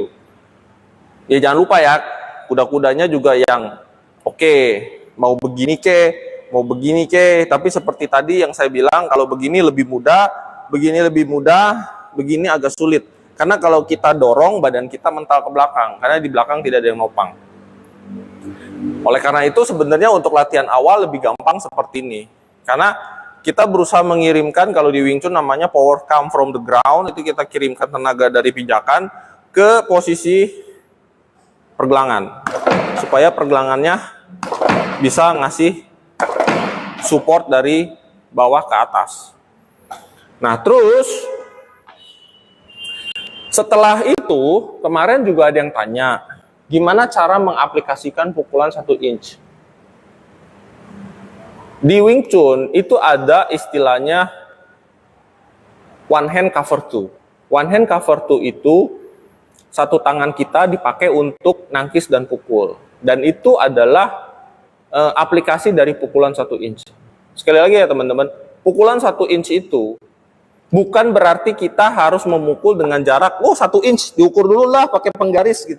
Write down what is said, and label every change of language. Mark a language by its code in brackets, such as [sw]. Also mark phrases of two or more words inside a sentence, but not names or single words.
[id] Ya jangan lupa ya, kuda-kudanya juga yang mau begini mau begini tapi seperti tadi yang saya bilang, kalau begini lebih mudah, begini lebih mudah, begini agak sulit. Karena kalau kita dorong, badan kita mental ke belakang, karena di belakang tidak ada yang nopang. Oleh karena itu sebenarnya untuk latihan awal lebih gampang seperti ini. Karena kita berusaha mengirimkan, kalau di Wing Chun namanya [en] power come from the ground, [id] itu kita kirimkan tenaga dari pijakan ke posisi pergelangan, supaya pergelangannya bisa ngasih support dari bawah ke atas. Nah, terus setelah itu kemarin juga ada yang tanya, gimana cara mengaplikasikan pukulan 1 inch? Di Wing Chun itu ada istilahnya [en] one hand cover two. One hand cover two [id] itu satu tangan kita dipakai untuk nangkis dan pukul. Dan itu adalah aplikasi dari pukulan 1 inch. Sekali lagi ya teman-teman, pukulan 1 inch itu bukan berarti kita harus memukul dengan jarak 1 inch, diukur dulu lah pakai penggaris gitu.